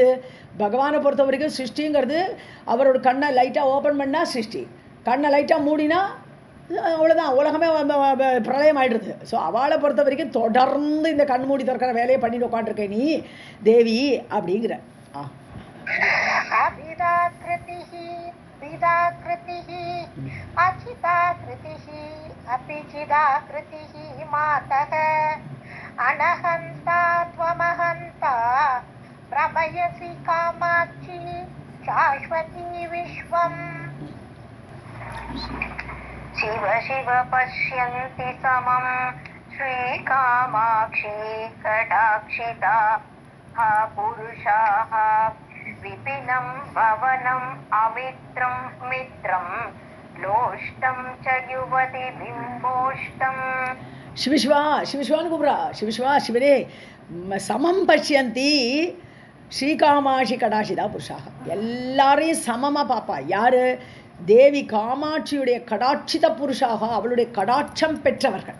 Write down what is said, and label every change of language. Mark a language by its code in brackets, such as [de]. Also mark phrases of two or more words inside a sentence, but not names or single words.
[ta] பகவானை பொறுத்த வரைக்கும் சிருஷ்டிங்கிறது அவரோட கண்ணை லைட்டாக ஓப்பன் பண்ணால் சிருஷ்டி, கண்ணை லைட்டாக மூடினா அவ்வளோதான், உலகமே பிரளயம் ஆகிடுது. ஸோ அவளை பொறுத்த வரைக்கும் தொடர்ந்து இந்த கண் மூடி திறக்கிற வேலையை பண்ணிட்டு உட்காந்துருக்க நீ தேவி அப்படிங்கிற. [sa] अभिदाकृतिः विदाकृतिः अचिदाकृतिः अपि चिदाकृतिः मातः अनहन्ता त्वमहन्ता प्रभयसि कामाक्षी शाश्वती विश्वम् शिव शिव पश्यन्ति समं श्रीकामाक्षी कटाक्षिता पुरुषाः विपिनं भवनम् अमित्रं मित्रं लोष्टं च युवति बिम्बोष्टम् [ta] சிவசிவா சிவசிவான்னு கூப்பிட்றா. [sa] சிவசிவா சிவனே समं पश्यन्ति श्रीकामाक्षी कटाक्षिता पुरुषाः. [ta] எல்லாரையும் சமமாக பார்ப்பா. யார்? தேவி காமாட்சியுடைய [sa] कटाक्षित पुरुषाः, [ta] அவளுடைய கடாட்சம் பெற்றவர்கள்.